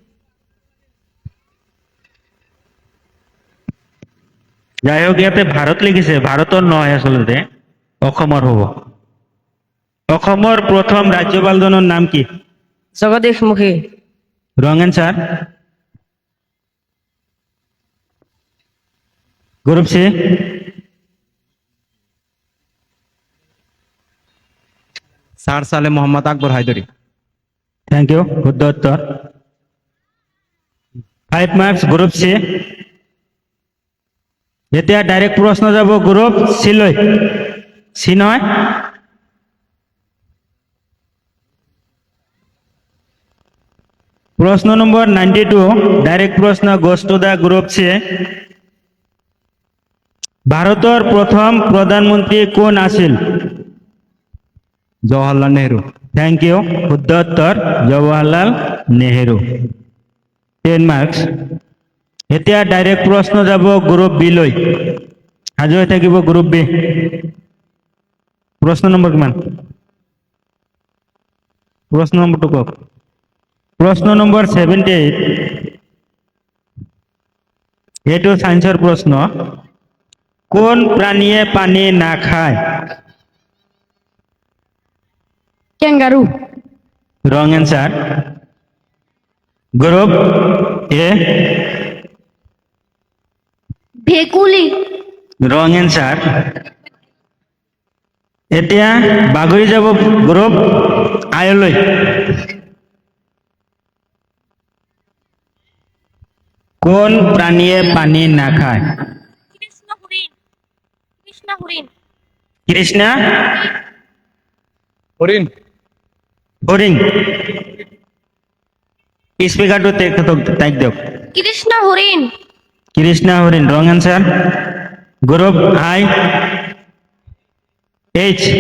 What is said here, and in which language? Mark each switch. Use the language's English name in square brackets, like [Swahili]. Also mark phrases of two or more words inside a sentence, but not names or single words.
[Assamese] যাই হোক ইয়াতে ভারত লিখিছে ভারতৰ নহয় আচলতে অসমৰ হ'ব অসমৰ প্ৰথম ৰাজ্যপালজনৰ নাম কি জগদীশ মুখী [English] wrong answer group C [Assamese] স্যার সালে মোহাম্মদ আকবর হায়দরি [English] thank you [Assamese] শুদ্ধ উত্তর 5 মার্কস গ্রুপ সি এতিয়া ডাইরেক্ট প্রশ্ন যাব গ্রুপ সি লৈ সি নহয় প্রশ্ন নম্বর 92 ডাইরেক্ট প্রশ্ন [English] goes to the group C [Assamese] ভারতের প্রথম প্রধানমন্ত্রী কোন আছিল জওহরলাল নেহরু [English] thank you [Assamese] শুদ্ধ উত্তর জওয়াহরলাল নেহেরু 10 মার্কস এতিয়া ডাইরেক্ট প্রশ্ন যাব গ্রুপ বি লৈ সাজু হৈ থাকিব গ্রুপ বি প্রশ্ন নম্বৰ কিমান প্রশ্ন নম্বৰটো কওক প্রশ্ন নম্বৰ 78 এইটো সায়েন্সৰ প্ৰশ্ন কোন প্রাণীয়ে পানী নাখায় ক্যাঙ্গারু [English] wrong answer group A [Assamese] ভেকুলি [English] wrong answer [Assamese] এতিয়া বাগৰি যাব গ্ৰুপ আয়লৈ কোন প্রাণীয়ে পানী নাখায় কৃষ্ণ হরিণ কৃষ্ণ হরিণ কৃষ্ণা হরিণ হরিণ স্পিকারটো তাইক দিয়ক কৃষ্ণ হরিণ কৃষ্ণা হরিণ [English] wrong answer group I H